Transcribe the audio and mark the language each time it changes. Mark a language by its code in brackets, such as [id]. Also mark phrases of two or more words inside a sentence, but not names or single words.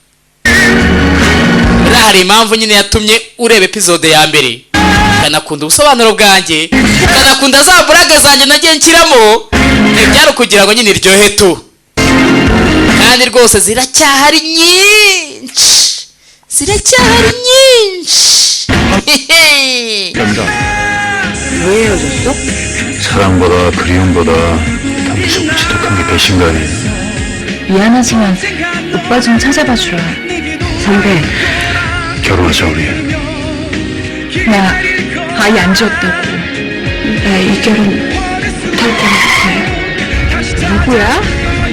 [rw] rero hari impamvu nyine yatumye ureba episode ya mbere ukanakunda ubusobanuro bwanjye, ukanakunda za buraga zanjye nagiye nshyiramo, byari ukugira ngo nyine iryohe tu. kandi rwose ziracyahari nyinshi, ziracyahari nyinshi. [ko] 왜 헤어졌어? 사랑보다 그리움보다 더 무섭고 지독한 게 배신가 아니에요. 미안하지만 오빠 좀 찾아봐 주라. 선배, 결혼하자 우리. 나 아이 안 지웠다고. 나 이 결혼 절대 못해. 누구야?